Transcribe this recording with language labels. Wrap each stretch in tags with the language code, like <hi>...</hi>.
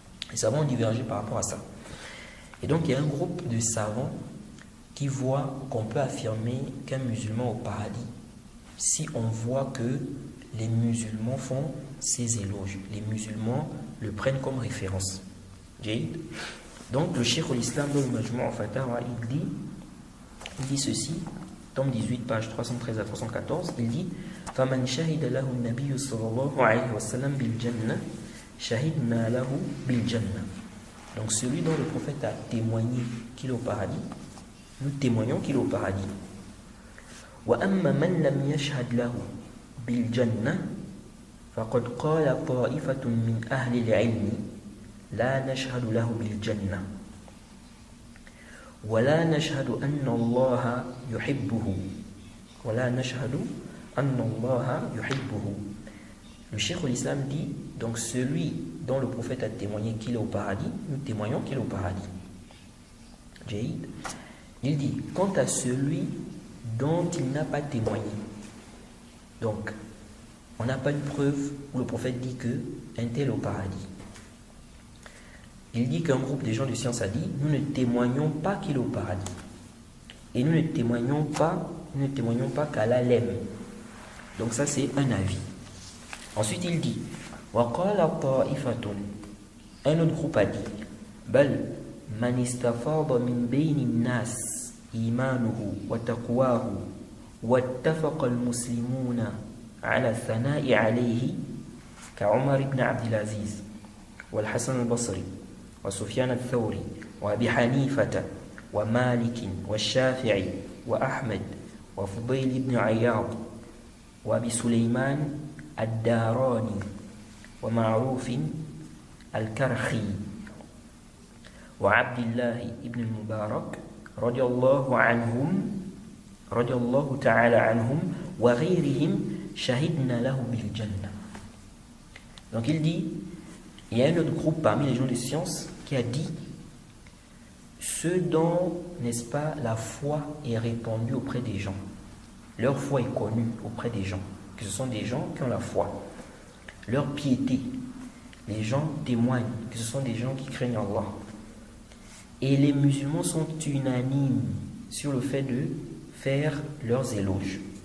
<fr>Les savants ont divergé par rapport à ça. Et donc il y a un groupe de savants qui voient qu'on peut affirmer qu'un musulman est au paradis si on voit que les musulmans font ces éloges. Les musulmans le prennent comme référence. Donc le Cheikh al-Islam dans le Majmou' al-Fatawa, il dit il dit ceci, tome 18, page 313 à 314, il dit</fr> <ar>فَمَنْ شَهِدَ لَهُ النَّبِيُّ صَلَّى اللَّهُ عَلَيْهِ وَسَلَّمَ بِالْجَنَّةِ شَهِدْنَا لَهُ بِالْجَنَّةِ.</ar> <fr>Donc celui dont le prophète a témoigné qu'il est au paradis, nous témoignons qu'il est au paradis.</fr> <ar>وَأَمَّا مَنْ لَمْ يَشْهَدْ لَهُ بِالْجَنَّةِ فَقَدْ قَالَ طَائِفَةٌ مِنْ أَهْلِ الْعِلْمِ لَا نَشْهَدُ لَهُ بِالْجَنَّةِ وَلَا نَشْهَدُ أَنَّ اللَّهَ يُحِبُّهُ وَلَا نَشْهَدُ أَنَّ اللَّهَ يُحِبُّهُ.</ar> <fr>Le Cheikh l'Islam dit, donc celui dont le prophète a témoigné qu'il est au paradis, nous témoignons qu'il est au paradis. Jaïd. Il dit, quant à celui dont il n'a pas témoigné, donc on n'a pas une preuve où le prophète dit que un tel est au paradis. Il dit qu'un groupe de gens de science a dit, nous ne témoignons pas qu'il est au paradis. Et nous ne témoignons pas qu'Allah l'aime. Donc ça c'est un avis. Ensuite il dit,</fr> <ar>وَقَالَ طَائِفَةٌ,</ar> <fr>un autre groupe a dit,</fr> <ar>بَلْ مَنِ اسْتَفَاضَ مِنْ بَيْنِ النَّاسِ إِيمَانُهُ وَتَقْوَاهُ وَاتَّفَقَ الْمُسْلِمُونَ على الثناء عليه كعمر بن عبد العزيز والحسن البصري وسفيان الثوري وأبي حنيفة ومالك والشافعي وأحمد وفضيل بن عياض وأبي سليمان الداراني ومعروف الكرخي وعبد الله بن المبارك رضي الله تعالى عنهم وغيرهم شهدنا له بالجنة.</ar> <fr>Donc il dit, il y a un autre groupe parmi les gens de science qui a dit ceux dont, n'est-ce pas, la foi est répandue auprès des gens, leur foi est connue auprès des gens, que ce sont des gens qui ont la foi, leur piété, les gens témoignent que ce sont des gens qui craignent Allah, et les musulmans sont unanimes sur le fait de faire leurs éloges.</fr>